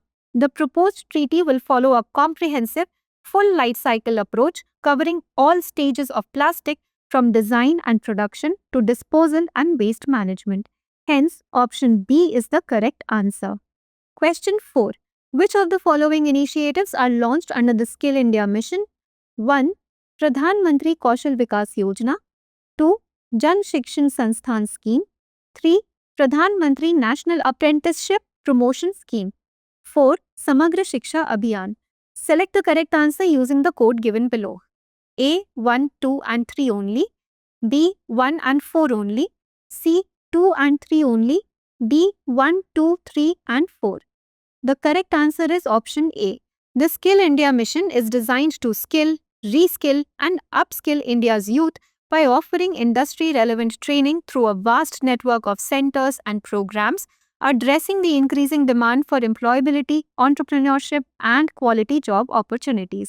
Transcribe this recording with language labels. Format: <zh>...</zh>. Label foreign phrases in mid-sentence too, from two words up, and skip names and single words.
<en>The proposed treaty will follow a comprehensive, full life cycle approach covering all stages of plastic from design and production to disposal and waste management. Hence, option B is the correct answer. Question 4. Which of the following initiatives are launched under the Skill India Mission? 1. Pradhan Mantri Kaushal Vikas Yojana. 2. Jan Shikshan Sansthan Scheme. 3. Pradhan Mantri National Apprenticeship Promotion Scheme. 4. Samagra Shiksha Abhiyan. Select the correct answer using the code given below. A. 1, 2 and 3 only. B. 1 and 4 only. C. 2 and 3 only. D. 1, 2, 3 and 4. The correct answer is option A. The Skill India mission is designed to skill, reskill and upskill India's youth by offering industry-relevant training through a vast network of centers and programs, addressing the increasing demand for employability, entrepreneurship and quality job opportunities.</en>